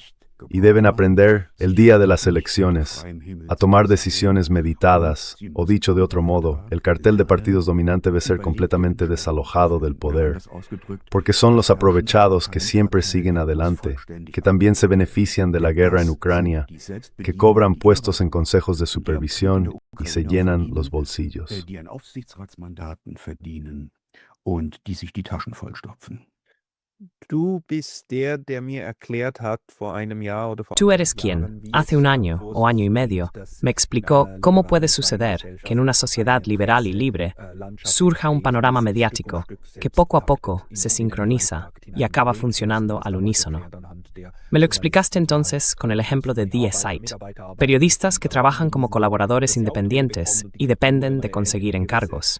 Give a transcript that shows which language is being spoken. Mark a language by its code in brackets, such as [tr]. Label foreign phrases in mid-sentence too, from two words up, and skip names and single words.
[es] Y deben aprender, el día de las elecciones, a tomar decisiones meditadas, o dicho de otro modo, el cartel de partidos dominante debe ser completamente desalojado del poder, porque son los aprovechados que siempre siguen adelante, que también se benefician de la guerra en Ucrania, que cobran puestos en consejos de supervisión y se llenan los bolsillos. [de] Du bist der mir erklärt hat vor einem Jahr oder vor [es] Tú eres quien, hace un año o año y medio, me explicó cómo puede suceder que en una sociedad liberal y libre surja un panorama mediático que poco a poco se sincroniza y acaba funcionando al unísono. Me lo explicaste entonces con el ejemplo de Die Zeit, periodistas que trabajan como colaboradores independientes y dependen de conseguir encargos.